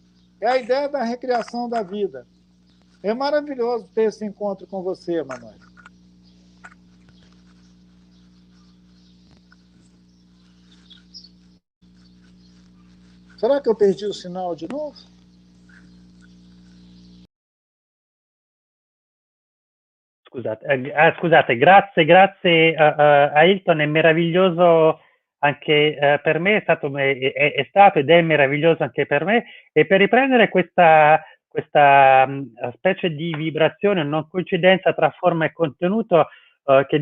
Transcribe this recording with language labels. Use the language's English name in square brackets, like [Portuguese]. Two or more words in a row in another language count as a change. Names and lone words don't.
[Portuguese] É a ideia da recriação da vida. É maravilhoso ter esse encontro com você, Manuel. Será que eu perdi o sinal de novo? [Italian] Scusate, grazie a Hilton, è meraviglioso anche per me, è stato ed è meraviglioso anche per me, e per riprendere questa specie di vibrazione, non coincidenza tra forma e contenuto che